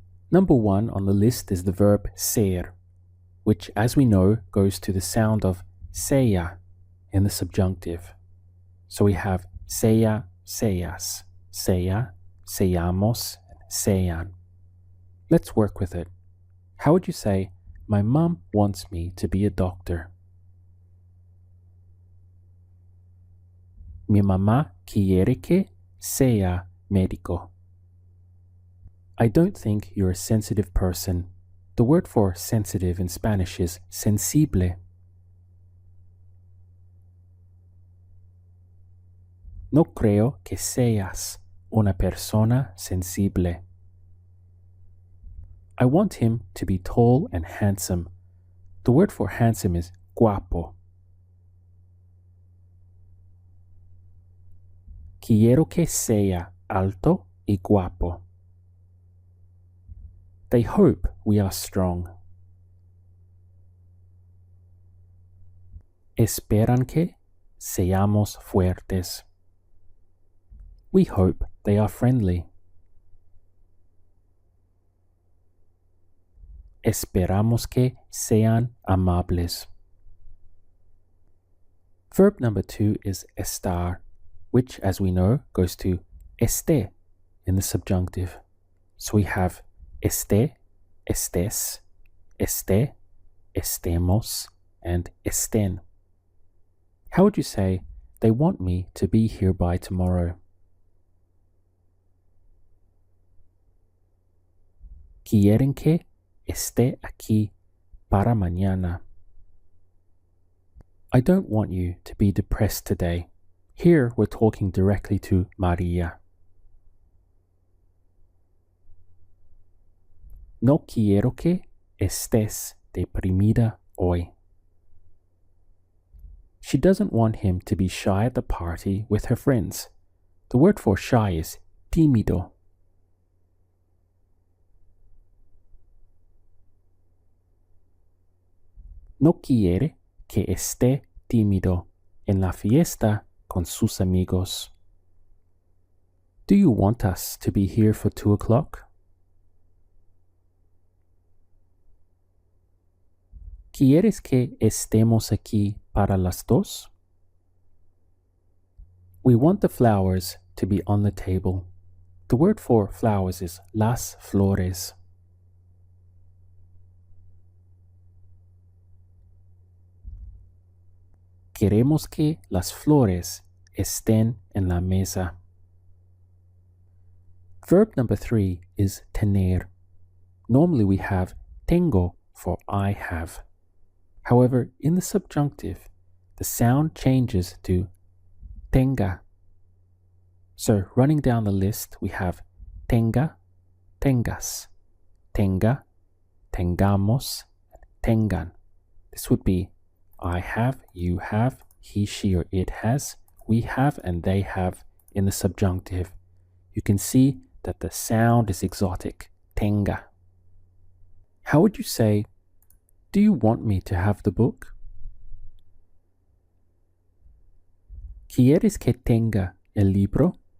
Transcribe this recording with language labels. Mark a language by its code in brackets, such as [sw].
[en] Number 1 on the list is the verb ser, which, as we know, goes to the sound of sea in the subjunctive. So we have [es] sea, seas, sea, seamos, sean. [en] Let's work with it. How would you say, my mom wants me to be a doctor? [es] Mi mamá quiere que sea médico. [en] I don't think you're a sensitive person. The word for sensitive in Spanish is sensible. [es] No creo que seas una persona sensible. [en] I want him to be tall and handsome. The word for handsome is guapo. [es] Quiero que sea alto y guapo. [en] They hope we are strong. [es] Esperan que seamos fuertes. [en] We hope they are friendly. [es] Esperamos que sean amables. [en] Verb number 2 is estar, which, as we know, goes to esté in the subjunctive. So we have [es] esté, estés, esté, estemos, and estén. [en] How would you say, they want me to be here by tomorrow? [es] Quieren que esté aquí para mañana. [en] I don't want you to be depressed today. Here we're talking directly to Maria. [es] No quiero que estés deprimida hoy. [en] She doesn't want him to be shy at the party with her friends. The word for shy is tímido. [es] No quiere que esté tímido en la fiesta con sus amigos. [en] Do you want us to be here for 2 o'clock? [es] ¿Quieres que estemos aquí para las 2? [en] We want the flowers to be on the table. The word for flowers is las flores. [es] Queremos que las flores estén en la mesa. [en] Verb number 3 is tener. Normally we have tengo for I have. However, in the subjunctive, the sound changes to tenga. So running down the list, we have [es] tenga, tengas, tenga, tengamos, tengan. [en] This would be I have, you have, he, she, or it has, we have, and they have in the subjunctive. You can see that the sound is exotic. Tenga. How would you say, do you want me to have the book? [es] ¿Quieres que tenga el libro?